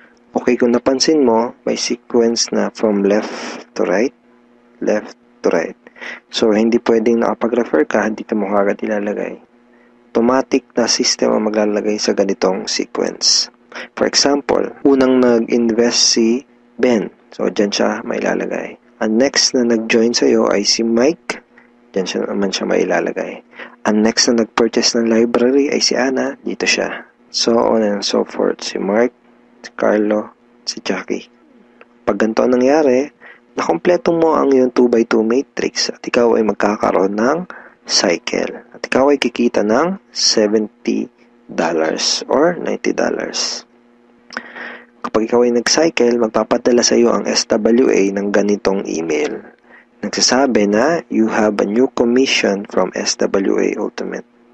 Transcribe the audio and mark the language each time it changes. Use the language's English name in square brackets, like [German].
[Filipino] Okay, kung napansin mo, may sequence na [English] from left to right, left to right. [Filipino] So, hindi pwedeng nakapag-refer ka, dito mo kagad ilalagay. Automatic na system ang maglalagay sa ganitong sequence. For example, unang nag-invest si Ben. So, dyan siya mailalagay. Ang next na nag-join sa'yo ay si Mike. Dyan siya naman siya mailalagay. Ang next na nag-purchase ng library ay si Anna. Dito siya. [English] So on and so forth. [Filipino] Si Mark, si Carlo, si Jackie. Pag ganito ang nangyari, nakompleto mo ang iyong 2x2 matrix at ikaw ay magkakaroon ng cycle. At ikaw ay kikita ng $70 or $90. Kapag ikaw ay nag-cycle, magpapadala sa iyo ang SWA ng ganitong email. Nagsasabi na, [English] you have a new commission from SWA Ultimate.